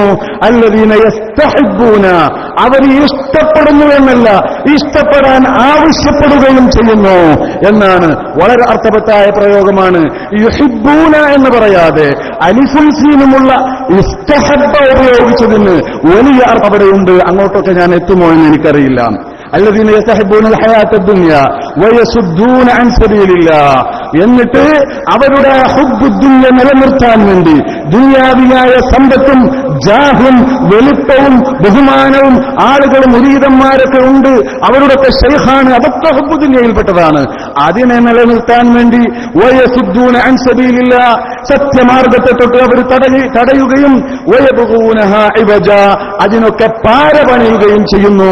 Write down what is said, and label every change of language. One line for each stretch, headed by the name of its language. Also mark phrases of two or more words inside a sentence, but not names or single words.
Arabic: الذين يستحبون,
Malayalam: അവർ ഇഷ്ടപ്പെടുന്നു എന്നല്ല, ഇഷ്ടപ്പെടാൻ ആവശ്യപ്പെടുകയും ചെയ്യുന്നു എന്നാണ്. വളരെ അർത്ഥവത്തായ പ്രയോഗമാണ്. യുഹിബ്ബൂന എന്ന് പറയാതെ അലിഫും സീനുമുള്ള ഇസ്തഹബ്ബ ഉപയോഗിച്ചതിന് വലിയ അർത്ഥം അവിടെയുണ്ട്. അങ്ങോട്ടൊക്കെ ഞാൻ എത്തുമോ എന്ന് എനിക്കറിയില്ല.
Arabic: الذين يستحبون الحياة الدنيا ويصدون عن سبيل الله.
Malayalam: എന്നിട്ട് അവരുടെ ഹുബ്ബുദ്ദുനിയ നിലനിർത്താൻ വേണ്ടി ദുനിയാവിയായ സമ്പത്തും ജാഹും വെളുപ്പവും ബഹുമാനവും ആളുകളും മുരീദന്മാരൊക്കെ ഉണ്ട്, അവരുടെയൊക്കെ ശൈഖാണ്, അതൊക്കെ ഹുബ്ബുദ്ദുനിയയിൽപ്പെട്ടതാണ്. അതിനെ നിലനിർത്താൻ വേണ്ടി
Arabic: ويصدون عن سبيل الله,
Malayalam: സത്യമാർഗത്തെ തൊട്ട് അവർ തടയുകയും
Arabic: ويبغونها عوجا,
Malayalam: അതിനൊക്കെ പാര പണിയുകയും ചെയ്യുന്നു.